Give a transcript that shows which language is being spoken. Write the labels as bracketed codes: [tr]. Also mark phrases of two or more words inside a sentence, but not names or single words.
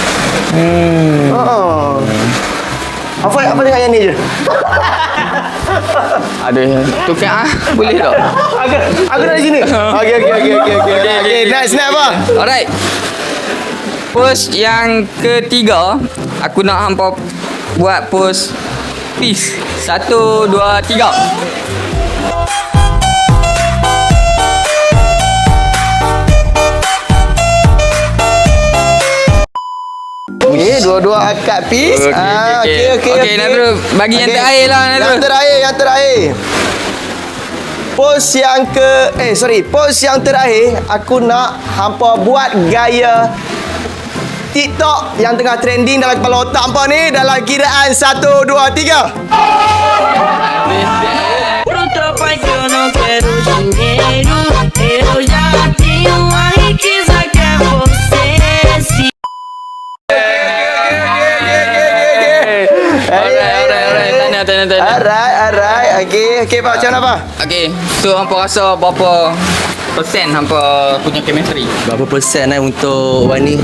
[ms] Apa tengok yang ni je? Ada tukar boleh tak? Aku nak di sini. Okey. Next apa? Alright. Pose yang ketiga, aku nak hampa buat pose peace. 1, 2, 3. Okey, dua-dua akad peace. Okey, Nazrul, bagi yang terakhir lah, Nazrul. Yang terakhir. Pose yang terakhir aku nak hampa buat gaya TikTok yang tengah trending dalam kepala otak hampa ni dalam kiraan 1, 2, 3. [pt] Pronto, pai, que eu não quero dinheiro. Eu já tenho a riqueza que é você. [ms] Alright. Tanya. Alright. Okey, Pak, macam mana, Pak? Okey, so hampa rasa berapa persen hampa punya chemistry? Berapa persen untuk Wan ni?